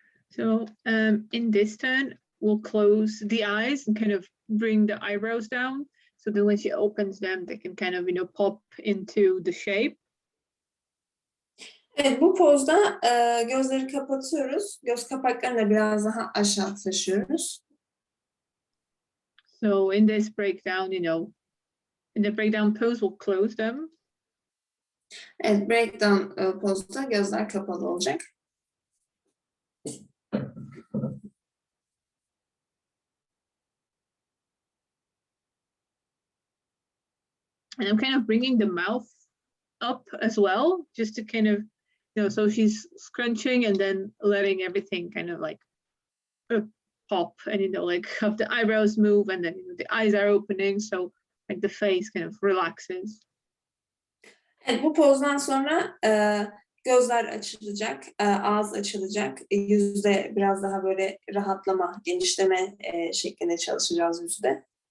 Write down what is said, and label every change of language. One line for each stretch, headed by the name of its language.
English: So in this turn, we'll close the eyes and kind of bring the eyebrows down. So then when she opens them, they can kind of, you know, pop into the shape.
Turkish: Evet, bu pozda gözleri kapatıyoruz. Göz kapaklarını da biraz daha aşağı taşıyoruz.
English: So in this breakdown, you know, in the breakdown pose, we'll close them.
Turkish: Evet, breakdown pozda gözler kapalı olacak.
English: And I'm kind of bringing the mouth up as well, just to kind of, you know, so she's scrunching and then letting everything kind of like pop, and, you know, like have the eyebrows move, and then, you know, the eyes are opening, so like the face kind of relaxes.
Turkish: Evet, bu pozdan sonra gözler açılacak, ağız açılacak, yüzde biraz daha böyle rahatlama, genişleme şeklinde çalışacağız yüzde.